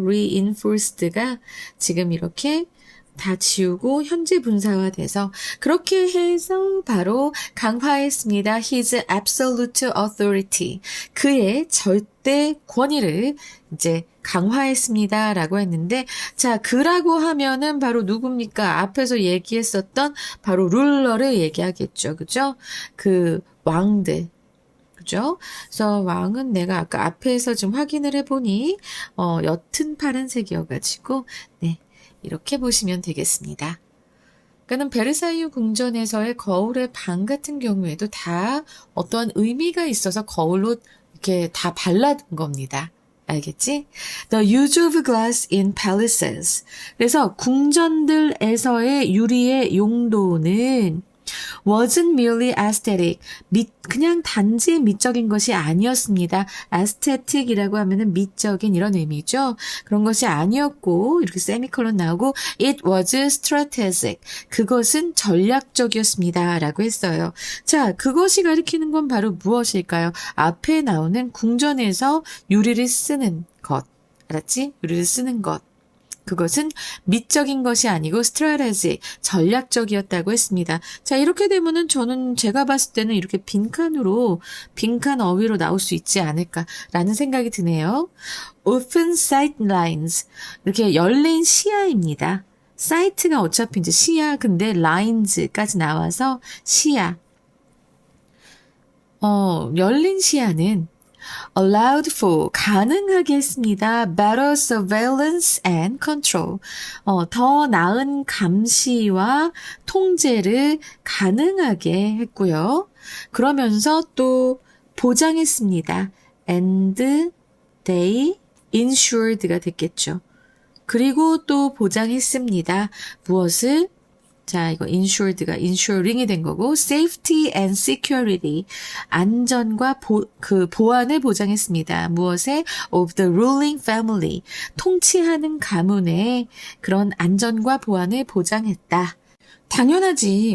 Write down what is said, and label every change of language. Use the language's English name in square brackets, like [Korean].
[Korean] reinforced가 지금 이렇게 다 지우고 현재 분사화돼서 그렇게 해서 바로 강화했습니다. [English] His absolute authority. [Korean] 그의 절대 권위를 이제 강화했습니다. 라고 했는데, 자, 그라고 하면은 바로 누굽니까? 앞에서 얘기했었던 바로 룰러를 얘기하겠죠. 그죠? 그 왕들. 그죠? 그래서 왕은 내가 아까 앞에서 좀 확인을 해보니, 옅은 파란색이어가지고, 네. 이렇게 보시면 되겠습니다. 그러니까는 베르사유 궁전에서의 거울의 방 같은 경우에도 다 어떠한 의미가 있어서 거울로 이렇게 다 발라둔 겁니다. 알겠지? [English] The use of glass in palaces. [Korean] 그래서 궁전들에서의 유리의 용도는 [English] wasn't merely aesthetic. [Korean] 그냥 단지 미적인 것이 아니었습니다. aesthetic이라고 하면은 미적인 이런 의미죠. 그런 것이 아니었고 이렇게 세미콜론 나오고 [English] it was strategic. [Korean] 그것은 전략적이었습니다. 라고 했어요. 자, 그것이 가리키는 건 바로 무엇일까요? 앞에 나오는 궁전에서 유리를 쓰는 것. 알았지? 유리를 쓰는 것. 그것은 미적인 것이 아니고 strategic, 전략적이었다고 했습니다. 자, 이렇게 되면은 제가 봤을 때는 이렇게 빈칸 어휘로 나올 수 있지 않을까라는 생각이 드네요. [English] Open sight lines. [Korean] 이렇게 열린 시야입니다. 사이트가 어차피 이제 시야, 근데 lines까지 나와서 시야. 열린 시야는 [English] allowed for, [Korean] 가능하게 했습니다. [English] better surveillance and control. [Korean] 더 나은 감시와 통제를 가능하게 했고요. 그러면서 또 보장했습니다. [English] and they insured가 됐겠죠. [Korean] 그리고 또 보장했습니다. 무엇을? 자, 이거 insured가 insuring이 된 거고, [English] safety and security, [Korean] 안전과 보안을 보장했습니다. 무엇에? [English] of the ruling family, [Korean] 통치하는 가문의 그런 안전과 보안을 보장했다. 당연하지.